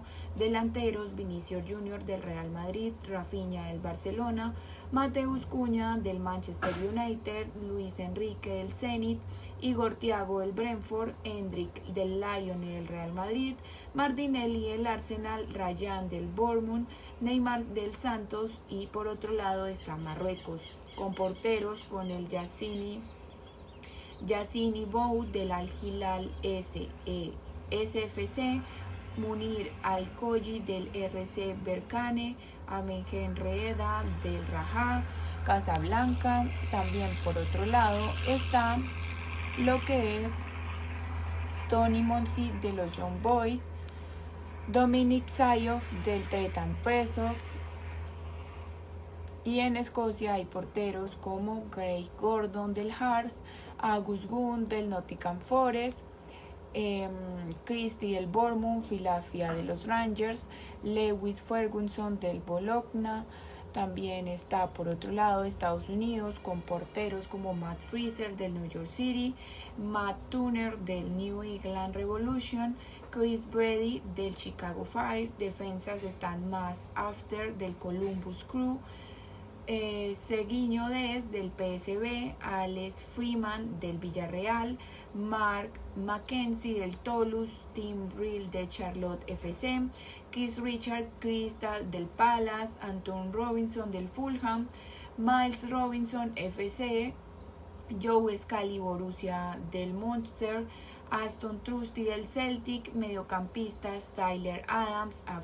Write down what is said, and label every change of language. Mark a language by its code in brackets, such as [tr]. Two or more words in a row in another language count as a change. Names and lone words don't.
[es] Delanteros: Vinicius Junior del Real Madrid, Rafinha del Barcelona, Mateus Cunha del Manchester United, Luis Enrique del Zenit, Igor Thiago del Brentford, Endrick del Lyon y del Real Madrid, Martinelli del Arsenal, Ryan del Bournemouth, Neymar del Santos, y por otro lado está Marruecos, con porteros con el Yassini Bou del Al Hilal SFC, Munir Al-Koyi del RC Berkane, Amengen Reeda del Raja Casablanca. También por otro lado está lo que es Tony Monsi de los Young Boys, Dominic Sayoff del Tretan Presov, y en Escocia hay porteros como Craig Gordon del Hearts, Agus Gunn del Nottingham Forest, Christie del Bournemouth, Filafia de los Rangers, Lewis Ferguson del Bologna. También está por otro lado Estados Unidos con porteros como Matt Freezer del New York City, Matt Turner del New England Revolution, Chris Brady del Chicago Fire. Defensas están Matt After del Columbus Crew, Seguinho Dez del PSV, Alex Freeman del Villarreal, Mark Mackenzie del Toulouse, Tim Brill de Charlotte FC, Chris Richard Crystal del Palace, Anton Robinson del Fulham, Miles Robinson FC, Joe Scally Borussia del Munster, Aston Trusty del Celtic, mediocampistas Tyler Adams